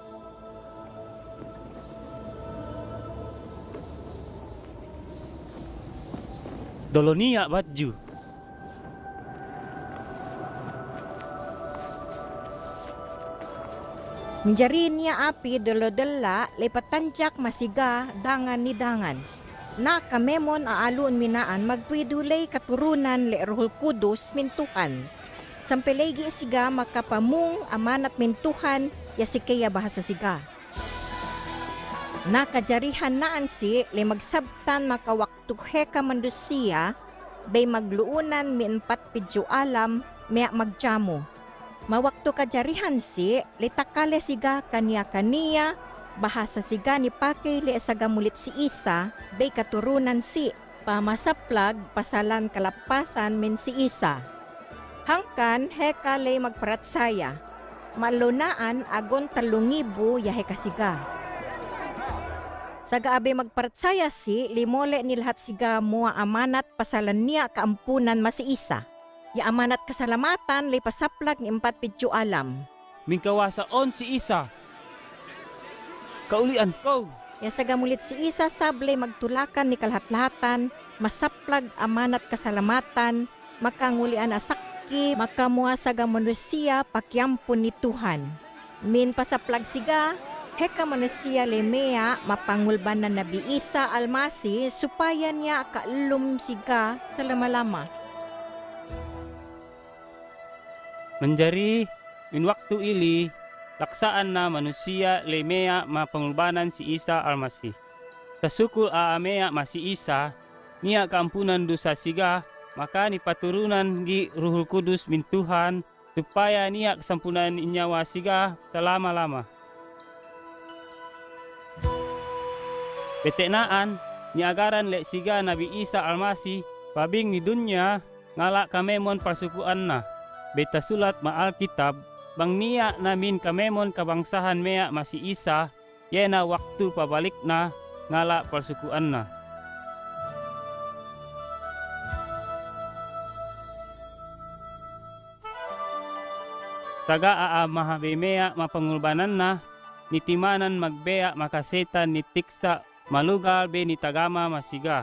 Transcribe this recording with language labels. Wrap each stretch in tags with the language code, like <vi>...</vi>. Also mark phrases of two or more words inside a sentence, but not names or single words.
<ssb>Dolonia badju. Minjari niya api dolo-dela lepatanjak masiga dangan ni dangan. Na kamemon aalun minaan magpwidulay katurunan le Rohul Kudus min Tuhan. Sampelegi siga makapamung amanat min Tuhan ya sikaya bahasa siga. Nakajarihan naan si le magsabtan makawaktu heka mandusiya bay magluunan min 4 alam mea magjamu. Mawaktu kajarihan si le takale siga kaniya bahasa siga ni pakay le sagamulit si Isa bay katurunan si pamasaplag pasalan kalapasan min si Isa. Hangkan heka le magparatsaya. Malunaan agon 3,000 ya heka siga. Sagaabe magparatsaya si limole ni lahat siga mua amanat pasalan niya kaampunan mas si Isa. Ya amanat kasalamatan le pasaplag ni 4 alam. Mingkawasaon si Isa. Kaulian ko. Ya sagamulit si Isa sable magtulakan ni kalahat-lahatan, masaplag amanat kasalamatan, makangulian asakki, makamuha saga manusia pakyampon ni Tuhan. Min pasaplag siga, heka manusia lemea mapangulban na Nabi Isa Almasi supaya niya kaalum siga sa lama-lama. Menjari min waktu ili laksaan na manusia lemea mapangulbanan si Isa Almasih. Tasukul aamea masi Isa, niya kaampunan dosa siga, maka ni paturunan di Ruhul Kudus min Tuhan, supaya niya kesampunan inyawa siga selama-lama. Betenaan, ni agaran le siga Nabi Isa Almasih, pabing ni dunya, ngala kamemon parsukuan na. Beta sulat ma Alkitab, bang niya namin kamemon kabangsahan mea masi Isa, yena waktu pabalik na, ngala parsukuan na. Taga mahabe mea mapangulbanan na, nitimanan magbea makasetan ni tiksa malugal be ni tagama masiga.</ssb>